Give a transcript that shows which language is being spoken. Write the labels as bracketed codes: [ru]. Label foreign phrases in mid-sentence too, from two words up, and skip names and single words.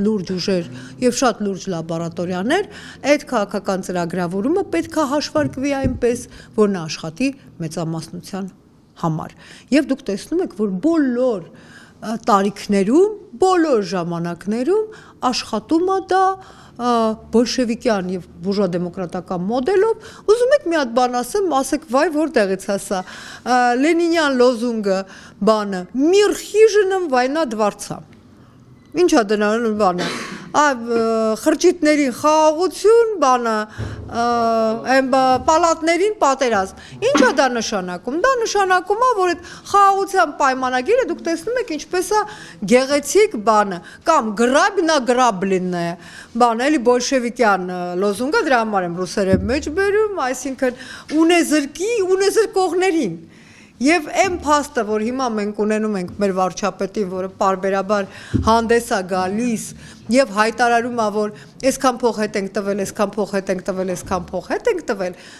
[hy] լուրջ ուժեր եւ շատ լուրջ լաբորատորիաներ, այդ քաղաքական ծրագրավորումը պետք է հաշվարկվի այնպես, որ նա աշխատի մեծամասնության համար։ Եվ դուք տեսնում եք, որ բոլոր տարիքներում, բոլոր ժամանակներում աշխատում է դա բոլշևիկյան եւ բուրժուա-դեմոկրատական մոդելով, ուզում եք մի հատ բան ասեք, վայ, որտեղից հասա, Լենինյան լոզունգը բանը, [ru] «Мир хижинам, война дворцам». [hy] Ինչա դրան բանը, խրճիթներին խաղաղություն, բանը, պալատներին պատերազմ, ինչա դա նշանակում, դա նշանակում է, որ այդ խաղաղության պայմանագիրը դուք տեսնում եք ինչպես է գեղեցիկ բանը, կամ [ru] грабь награбленное [hy] է, բանը, էլի բոլշևիկյան լոզունգը, դրա համար եմ ռուսերեն մեջ բերում, այսինքն ունեզրկողներին, Եվ այն փաստը, որ հիմա մենք ունենում ենք մեր վարչապետին, որը պարբերաբար հանդես է գալիս եւ հայտարարում է, որ այսքան փող հետ ենք տվել, այսքան փող հետ ենք տվել, այսքան փող հետ ենք տվել,